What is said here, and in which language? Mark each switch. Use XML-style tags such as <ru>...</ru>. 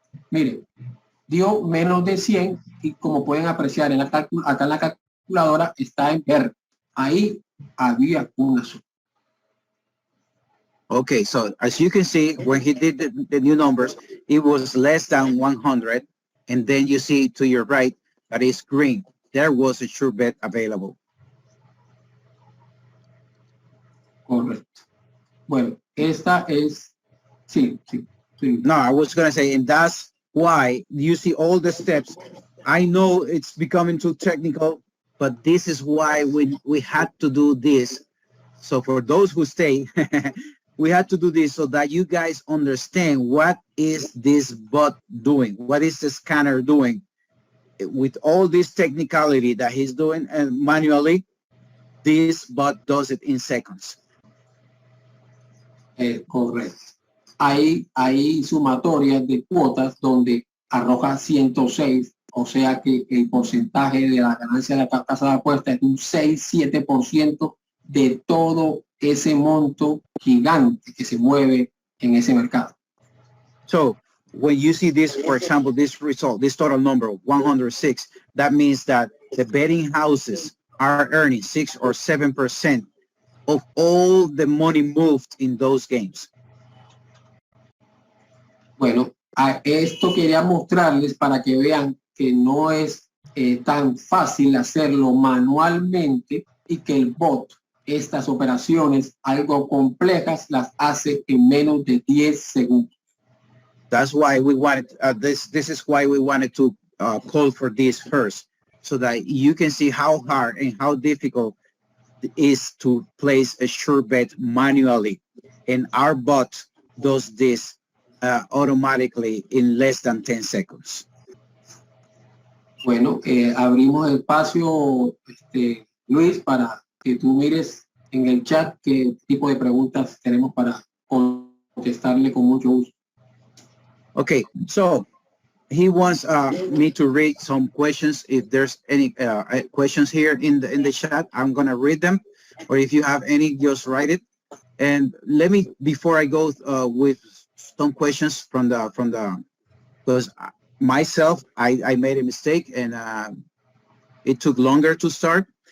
<es>Miren, dio menos de 100 y como pueden apreciar acá en la calculadora está en verde. Ahí había una suma.</es> <en>Okay, so as you can see, when he did the new numbers, it was less than 100. And then you see to your right, that is green. There was a sure bet available.</en> <es>Correcto. Bueno, esta es, sí.</es> <en>No, I was going to say, and that's why you see all the steps. I know it's becoming too technical, but this is why we had to do this. So for those who stay, we had to do this so that you guys understand what is this bot doing, what is the scanner doing with all this technicality that he's doing, and manually, this bot does it in seconds.</en> <es>Correcto. Hay sumatorias de cuotas donde arroja 106, o sea que el porcentaje de la ganancia de la casa de apuesta es un 6-7% de todo ese monto gigante que se mueve en ese mercado.</es> <en>So when you see this, for example, this result, this total number 106, that means that the betting houses are earning 6 or 7% of all the money moved in those games.</en> <es>Bueno, a esto quería mostrarles para que vean que no es tan fácil hacerlo manualmente y que el bot estas operaciones algo complejas las hace en menos de 10 segundos.</es> <en>That's why we wanted this is why we wanted to call for this first, so that you can see how hard and how difficult it is to place a sure bet manually, and our bot does this automatically in less than 10 seconds.</en> <es>Bueno, abrimos el espacio, Luis, para que tú mires en el chat qué tipo de preguntas tenemos para contestarle con mucho gusto.</es> <en>Okay, so he wants me to read some questions. If there's any questions here in the chat, I'm gonna read them, or if you have any, just write it. And let me, before I go with some questions from the because myself, I made a mistake, and it took longer to start.</en>